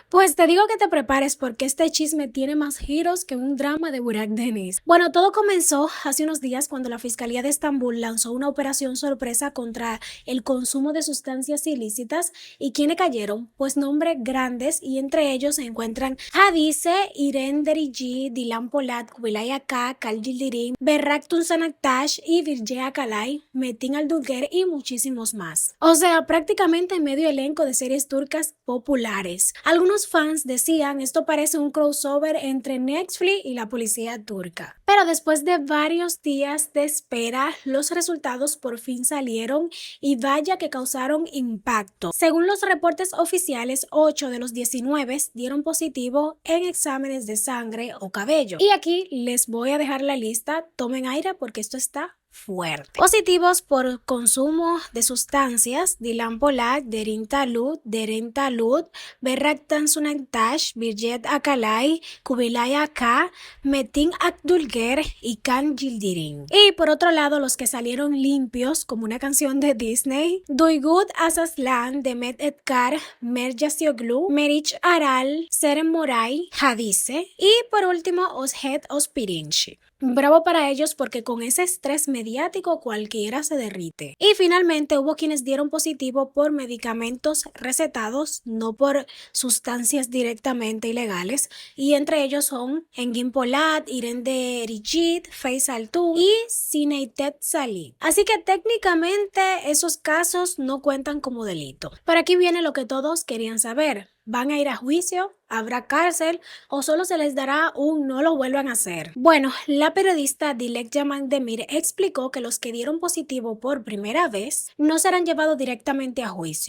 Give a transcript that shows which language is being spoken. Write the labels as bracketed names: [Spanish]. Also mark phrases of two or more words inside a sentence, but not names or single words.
[Spanish] Pues te digo que te prepares porque este chisme tiene más giros que un drama de Burak Deniz. Bueno, todo comenzó hace unos días cuando la Fiscalía de Estambul lanzó una operación sorpresa contra el consumo de sustancias ilícitas. ¿Y quiénes cayeron? Pues nombres grandes, y entre ellos se encuentran Hadise, İrem Derici, Dilan Polat, Kubilay Aka, Kal Yildirim, Berrak Tunçanaktaş y Virce Akalay, Metin Aldulger y muchísimos más. O sea, prácticamente medio elenco de series turcas populares. Algunos fans decían esto parece un crossover entre Netflix y la policía turca. Pero después de varios días de espera, los resultados por fin salieron y vaya que causaron impacto. Según los reportes oficiales, 8 de los 19 dieron positivo en exámenes de sangre o cabello. Y aquí les voy a dejar la lista, tomen aire porque esto está fuerte. Positivos por consumo de sustancias: Dilan Polat, Derin Talut, Berrak Tansunaktaş, Virce Akalay, Kubilay Aka, Metin Akdülger y Kan Yildirim. Y por otro lado, los que salieron limpios, como una canción de Disney: Duygu Asaslan, Demet Edgar, Merve Sioglu, Meriç Aral, Serem Moray, Hadise y por último Ozhet Ospirinci. Bravo para ellos porque con ese estrés mediático cualquiera se derrite. Y finalmente hubo quienes dieron positivo por medicamentos recetados, no por sustancias directamente ilegales, y entre ellos son Engin Polat, İrem Derici, Faisal Tuğ y Sineytet Salih. Así que técnicamente esos casos no cuentan como delito. Pero aquí viene lo que todos querían saber. ¿Van a ir a juicio? ¿Habrá cárcel? ¿O solo se les dará un no lo vuelvan a hacer? Bueno, la periodista Dilek Yaman Demir explicó que los que dieron positivo por primera vez no serán llevados directamente a juicio.